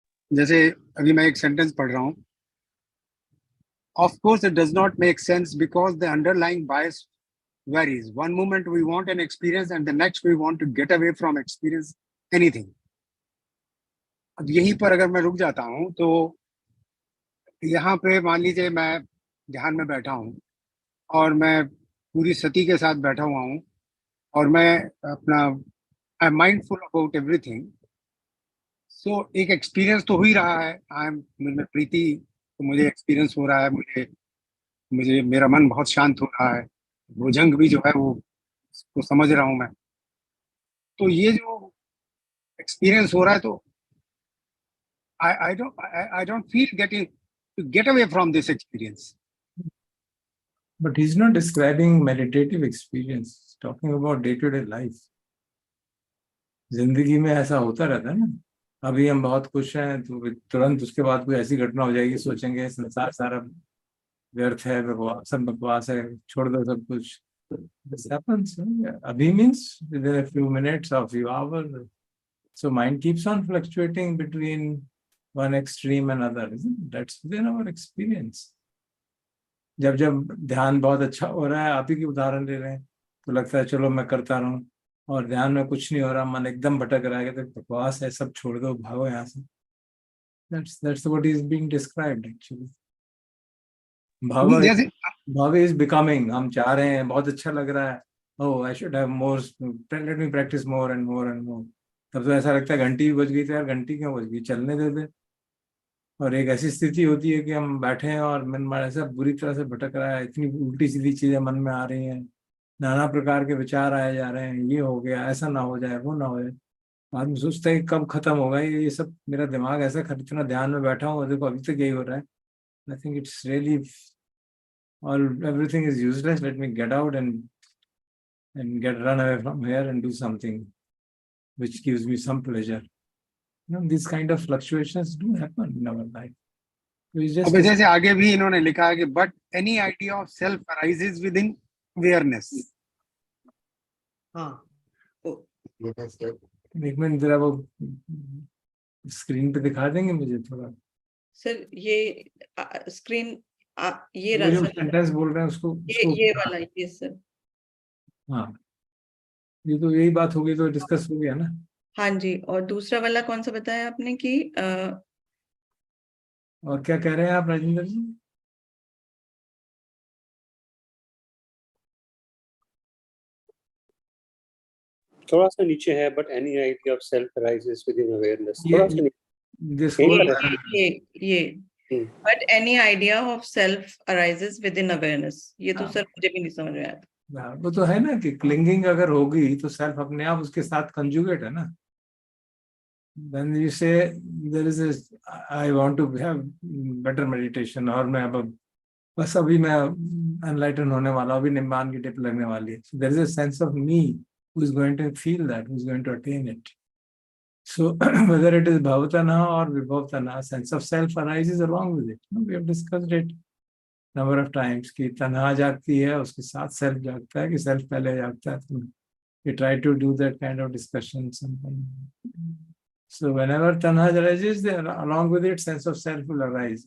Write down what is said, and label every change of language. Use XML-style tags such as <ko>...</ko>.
<hi>जैसे अभी मैं एक सेंटेंस पढ़ रहा हूँ,</hi> <en>of course it does not make sense because the underlying bias varies. One moment we want an experience and the next we want to get away from experience anything.</en> <hi>अब यहीं पर अगर मैं रुक जाता हूँ तो यहाँ पे मान लीजिए मैं ध्यान में बैठा हूँ और मैं पूरी सती के साथ बैठा हुआ हूँ और मैं अपना</hi> <en>I am mindful about everything.</en> <hi>सो एक एक्सपीरियंस तो हो ही रहा है, आई एम मुझे प्रीति, तो मुझे एक्सपीरियंस हो रहा है, मुझे मुझे मेरा मन बहुत शांत हो रहा है, भुजंग भी जो है वो उसको समझ रहा हूँ मैं। तो ये जो एक्सपीरियंस हो रहा है तो</hi> <en>I don't feel getting to get away from this experience. But he's not describing meditative experience, he's talking about day-to-day life.</en> <hi>जिंदगी में ऐसा होता रहता है ना, अभी हम बहुत खुश हैं तो तुरंत उसके बाद कोई ऐसी घटना हो जाएगी, सोचेंगे संसार सारा व्यर्थ है, बकवास, सब बकवास है, छोड़ दो सब कुछ।</hi> <en>This happens. Abhi means within a few minutes or few hours. So mind keeps on fluctuating between one extreme and another, isn't it? That's within our experience.</en> <hi>जब जब ध्यान बहुत अच्छा हो रहा है, आप ही की उदाहरण ले रहे हैं, तो लगता है चलो मैं करता रहूं, और ध्यान में कुछ नहीं हो रहा, मन एकदम भटक रहा है, तो बकवास है, सब छोड़ दो, भागो यहाँ से।</hi> <en>That's what is being described actually. भाव is becoming,</en> <hi>हम चाह रहे हैं, बहुत अच्छा लग रहा है,</hi> <en>oh I should have more, let me practice more and more and more.</en> <hi>तब तो ऐसा लगता है घंटी भी बज गई, तो यार घंटी क्यों बज गई, चलने दे दे। और एक ऐसी स्थिति होती है कि हम बैठे हैं और मन हमारा ऐसा बुरी तरह से भटक रहा है, इतनी उल्टी सीधी चीजें मन में आ रही हैं, नाना प्रकार के विचार आए जा रहे हैं, ये हो गया, ऐसा ना हो जाए, वो ना हो जाए। आदमी सोचता है कब खत्म होगा ये सब, मेरा दिमाग ऐसा इतना ध्यान में बैठा हूँ, देखो अभी तक यही हो रहा है।</hi> <en>I think it's really everything is useless, let me get out and run away from here and do something which gives me some pleasure. These kind of fluctuations do happen in our life.</en> <hi>अब जैसे आगे भी इन्होंने लिखा है कि</hi> <en>but any idea of self arises within awareness.</en> <hi>हाँ, एक मिनट जरा वो स्क्रीन पे दिखा देंगे मुझे थोड़ा सर, ये स्क्रीन ये जो सेंटेंस बोल रहे हैं उसको ये वाला, ये सर। हाँ, ये तो यही बात होगी, तो डिस्कस हो गया ना। हाँ जी, और दूसरा वाला कौन सा बताया आपने कि और क्या कह रहे हैं आप राजेंद्र जी? थोड़ा सा नीचे है,</hi> <en>but any idea of self arises within awareness.</en> <hi>थोड़ा सा</hi> <en>this</en> <hi>यही</hi> <en>whole</en> <hi>पर है। ये</hi> <en>but any idea of self arises within awareness,</en> <hi>ये तो सर मुझे भी नहीं समझ में आया। वो तो है ना कि क्लिंगिंग अगर होगी तो सेल्फ अपने आप उसके साथ कंजुगेट है ना।</hi> <en>When you say there is a I want to have better meditation,</en> <hi>और मैं अब बस अभी मैं अनलाइटन होने वाला, अभी निम्बान की टिप लगने वाली है,</hi> <en>so there is a sense of me who is going to feel that, who is going to attain it. So whether it is bhavatana or vibhavtana, sense of self arises along with it. We have discussed it number of times</en> <hi>कि तन्हा जागती है, उसके साथ self जागता है कि self पहले जागता है।</hi> <en>तो we try to do that kind of discussion sometimes. So whenever tanha arises, then along with it, sense of self will arise.</en>